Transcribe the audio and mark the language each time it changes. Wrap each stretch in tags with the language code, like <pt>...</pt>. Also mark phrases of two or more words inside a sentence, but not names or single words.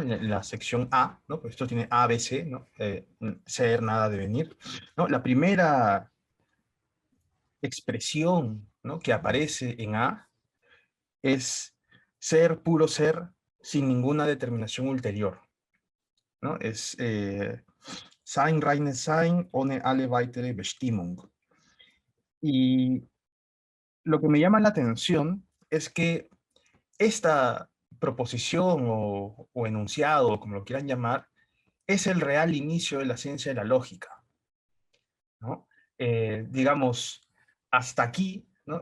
<es>En la sección A, ¿no? Pues esto tiene A, B, C, ¿no? Ser, nada, devenir, ¿no? La primera expresión, ¿no? Que aparece en A es ser, puro ser, sin ninguna determinación ulterior, ¿no?</es> <de>Es Sein, reine Sein, ohne alle weitere Bestimmung.</de> <es>Y lo que me llama la atención es que esta proposición o enunciado, o como lo quieran llamar, es el real inicio de la ciencia de la lógica, ¿no? Digamos, hasta aquí, ¿no?</es>